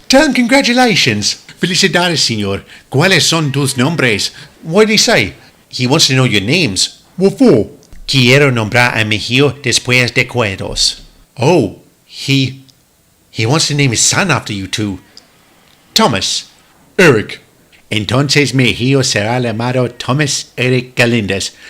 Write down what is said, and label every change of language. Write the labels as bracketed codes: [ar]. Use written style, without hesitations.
[en] Tell him congratulations. [es] Felicidades, señor. ¿Cuáles son tus nombres? [en] What did he say? He wants to know your names. What for? [es] Quiero nombrar a mi hijo después de cueros. [en] Oh, he wants to name his son after you two. Thomas. Eric. [es] Entonces mi hijo será llamado Thomas Eric Galindez.